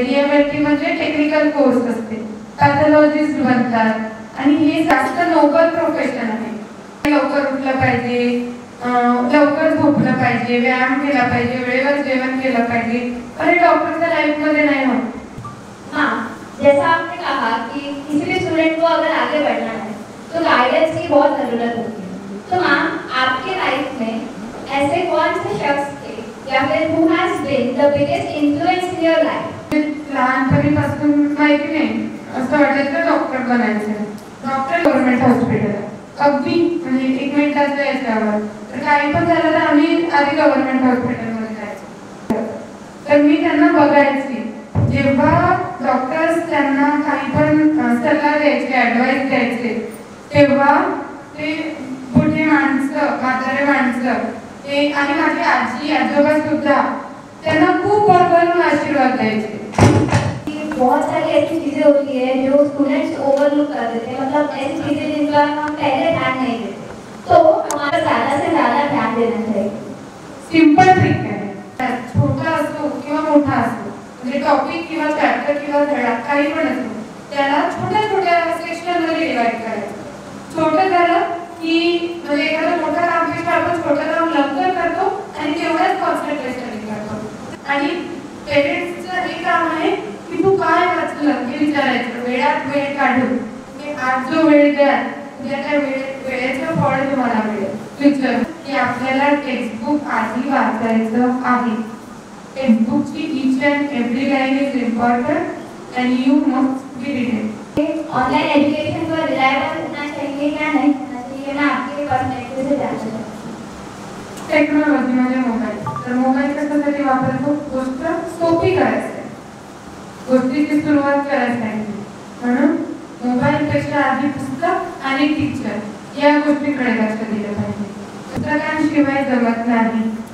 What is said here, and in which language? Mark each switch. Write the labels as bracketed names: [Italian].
[Marathi] DMLT म्हणजे technical course असते. Pathologist बनतात आणि हे जास्त नोबल प्रोफेशन आहे. लवकर उठलं पाहिजे, लवकर झोपलं पाहिजे, व्यायाम केला पाहिजे, वेळेवर जेवण केलं पाहिजे, अरे डॉक्टरच्या लाइफ मध्ये नाही होत. [Hindi] हाँ, जैसा आपने कहा कि किसी भी स्टूडेंट को अगर आगे बढ़ना है तो गाइडेंस की बहुत ज़रूरत होती है. तो मैम, आपके लाइफ में ऐसे कौन से शख्स थे या फिर [English] who has been the biggest influence in your life? [Marathi] लहानपणीपासून माहिती नाही, असं वाटायचं डॉक्टर बनायचं, डॉक्टर गव्हर्नमेंट हॉस्पिटल अगदी म्हणजे 1 मिनिटाच्या याच्यावर, तर काही पण झालं तर आम्ही आधी गव्हर्नमेंट हॉस्पिटलमध्ये जायचो. तर मी त्यांना बघायची, जेव्हा डॉक्टर्स त्यांना काही पण सल्ला द्यायचे, ॲडवाईस द्यायचे, तेव्हा ते बुढे माणसं, म्हातारे माणसं ते आणि माझी आजी आजोबा सुद्धा त्यांना खूप भरभरून आशीर्वाद द्यायचे. [Hindi] बहुत सारी ऐसी चीजें होती है जो स्टूडेंट्स ओवरलुक कर देते हैं, मतलब ऐसी चीजें जिनका हम पहले ध्यान नहीं देते, तो हमारा ज़्यादा से ज़्यादा ध्यान देना चाहिए. [Marathi] सिंपल ट्रिक आहे, छोटा असो किंवा मोठा असो, म्हणजे टॉपिक किंवा चॅप्टर किंवा धडा काही पण असो, त्याला छोट्या छोट्या सेक्शनमध्ये डिवाइड करायचं. छोटं झालं की म्हणजे एखादं मोठं काम पेक्षा आपण छोटं काम लवकर करतो आणि तेवढंच कॉन्सन्ट्रेशन करतो. आणि पेरेंट्सचं हे काम आहे की तू काय वाचलं हे विचारायचं, वेळात वेळ काढून की आज जो वेळ द्या उद्या त्या वेळेचं फळ तुम्हाला मिळेल. फ्युचर की आपल्याला टेक्स्टबुक आधी वाचायचं आहे. [English] टेक्स्टबुकची each and every line is important and you must be readed. [Hindi] Online education पर रिलायबल होना चाहिए या नहीं होना चाहिए, मैं आपके पर्सपेक्टिव से जानना चाहती हूँ. [Marathi] टेक्नॉलॉजी म्हणजे मोबाईल, तर मोबाईल कशासाठी वापरतो? गोष्ट सोपी करायची, गोष्टीची सुरुवात करायची आहे, म्हणून मोबाईलपेक्षा आधी पुस्तक आणि टीचर या गोष्टीकडे लक्ष दिलं पाहिजे. पुस्तकांशिवाय जमत नाही.